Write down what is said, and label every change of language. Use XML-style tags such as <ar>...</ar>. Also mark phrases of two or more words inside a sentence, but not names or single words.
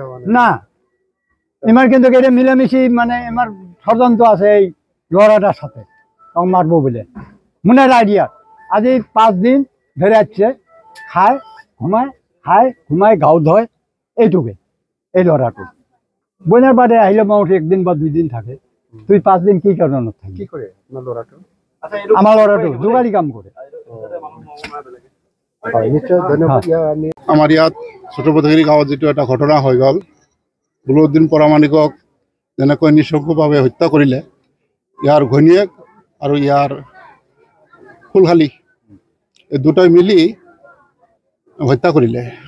<bn>না এমার কিন্তু এটা মিলামিশি মানে এমার ষড়যন্ত্র আছে এই লড়াটার সাথে মারবো বলে মনের আইডিয়া আজ এই 5 দিন ধরে আসছে খায় ঘুমায় গাও ধয় এইটুকু এই লড়াটু বোনের বাড়ি আহিলে মানুষ 1 দিন বা 2 দিন থাকে তুই 5 দিন কি কারণ থাকি কি করে আপনার লড়াটা আমার লড়াটু জোগাড়ি কাম করে নিশ্চয় ধন্যবাদ</bn> <as>আমাৰ ইয়াত ছোটপথাগিৰি গাঁৱত যেটো এটা ঘটনা হৈ গ'ল বুলুদ্দিন পৰামাণিকক যেনেকৈ নিঃশংসভাৱে হত্যা কৰিলে ইয়াৰ ঘৈণীয়েক আৰু ইয়াৰ ফুলশালী এই দুটাই মিলি হত্যা কৰিলে</as>